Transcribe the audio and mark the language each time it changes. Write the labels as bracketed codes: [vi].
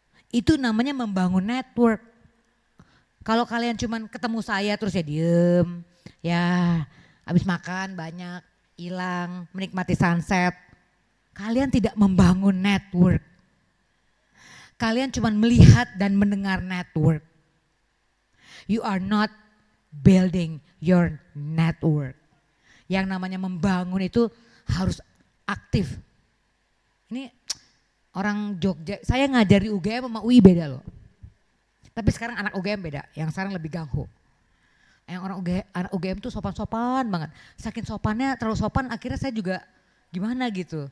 [id] Itu namanya membangun network. Kalau kalian cuman ketemu saya terus ya diem, ya habis makan banyak, hilang, menikmati sunset. Kalian tidak membangun network. Kalian cuman melihat dan mendengar network. [en] You are not building your network. [id] Yang namanya membangun itu harus aktif. Ini orang Jogja, saya ngajar di UGM sama UI beda loh. Tapi sekarang anak UGM beda, yang sekarang lebih gangho. Yang anak UGM tuh sopan-sopan banget. Saking sopannya, terlalu sopan akhirnya saya juga gimana gitu.